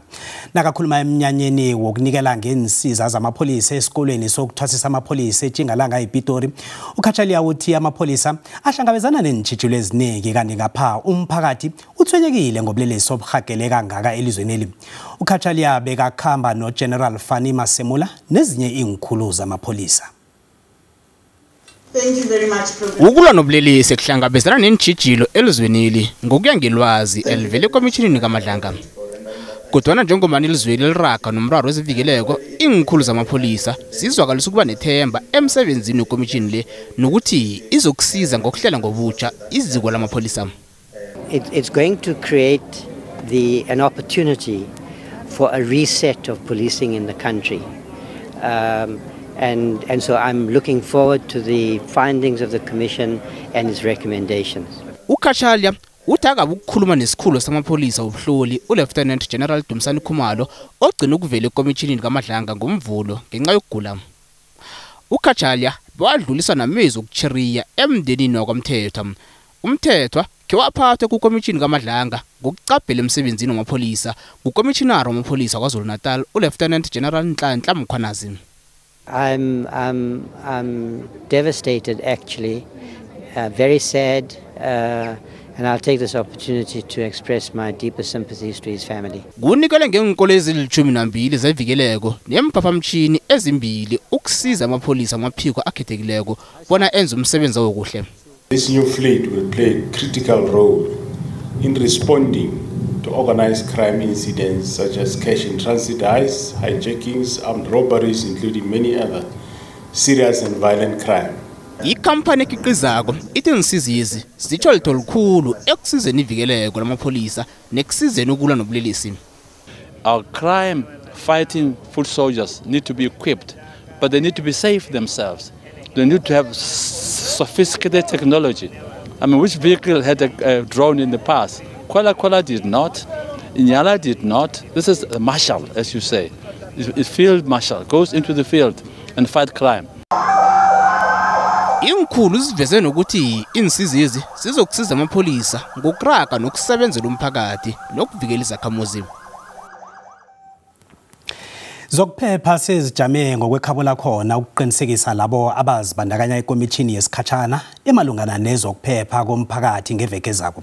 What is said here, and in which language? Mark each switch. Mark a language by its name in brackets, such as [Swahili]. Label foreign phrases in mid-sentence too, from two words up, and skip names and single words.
[South Ndebele] Nakakhuluma eminyanyeni wokunikela ngensiza zamapolisa esikolweni sokuthwasisa amapolisa eTjingalanga ePitori, uKhachalia uthi amapolisa ahlangabezana neentjhijilo eziningi kanti ngapha umphakathi uthwenyekile ngobulelesi obuhagele kangaka elizweneli. uKhachalia bekakhamba noGeneral Fani Masemula nezinye inkhulu zamapolisa. [English] Thank you very much, Professor. [South Ndebele] Ukulwa nobulelesi kuhlangabezana neentjhijilo elizweneli ngokuya ngelwazi elivele ekomitjhinini kaMadlanga. Kodwana njengomani elizweni liraga nomraro wezivikeleko, inkhulu zamapolisa zizwakalisa ukuba nethemba emsebenzini wekomitjhini le nokuthi izokusiza ngokuhlela ngobutsha iziko lamapolisa. [English] It's going to create an opportunity for a reset of policing in the country. And so I'm looking forward to the findings of the Commission and its recommendations. [South Ndebele] uKhachalia uthaka ukukhuluma nesikhulu samapolisa ubuhloli uLieutenant General Dumsani Khumalo ogcina ukuvela ekomitjhinini kaMadlanga ngomvulo ngenxa yokugula. uKhachalia wadlulisa namezwi okuchiriya emndenini wakwamthethwa. Umthethwa ke waphathwa kukomishini kaMadlanga ngokucaphela emsebenzini wamapolisa ngukomishinara wamapolisa kwaZulu-Natal uLieutenant General Nhlanhla Mkhwanazi. [English] I'm devastated, actually, very sad, and I'll take this opportunity to express my deepest sympathies to his family. [South Ndebele] Kunikele ngenkolo ezili-12 zevikeleko neemphaphamtjhini ezimbili ukusiza amapolisa amaphiko akhethekileko bona enze umsebenzi wokuhle. [English] This new fleet will play a critical role in responding to organized crime incidents such as cash in transit heist, hijackings, armed robberies, including many other serious and violent crime. [South Ndebele] Ikampani ekhiqizako ithi insizizi zitsho litho likhulu ekusizeni ivikeleko lamapolisa nekusizeni ukulwa nobulelesi. [English] Our crime fighting foot soldiers need to be equipped, but they need to be safe themselves. They need to have sophisticated technology. I mean, which vehicle had a drone in the past? Kwala did not. Inyala did not. This is a marshal, as you say. A field marshal goes into the field and fight crime. [South Ndebele] Inkhulu ziveze nokuthi insizizi sizokusiza amapolisa ngokuraga nokusebenzela umphakathi nokuvikela izakhamuzi. Zokuphepha sezijame ngokwekhabula khona ukuqinisekisa labo abazibandakanya ekomishini yesikhatshana emalungana nezokuphepha komphakathi ngeveke zabo.